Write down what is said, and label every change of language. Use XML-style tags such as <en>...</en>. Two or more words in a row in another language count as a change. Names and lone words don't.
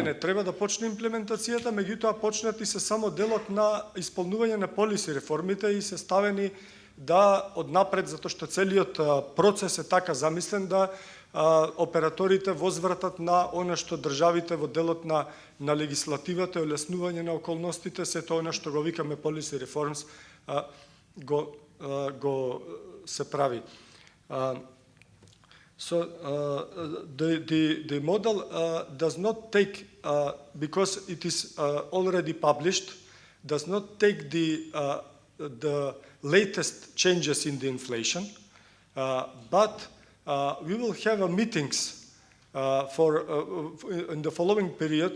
<mk>Не, треба да почне имплементацијата, меѓутоа почнати се само делот на исполнување на полиси реформите и се ставени да однапред, затоа што целиот процес е така замислен да операторите возвратат на она што државите во делот на легислативата и олеснување на околностите, сето она што го викаме</mk> <en>policy reforms,</en> <mk>го се прави.</mk> <en>So the model does not take, because it is already published, does not take the latest changes in the inflation, but we will have meetings in the following period.</en>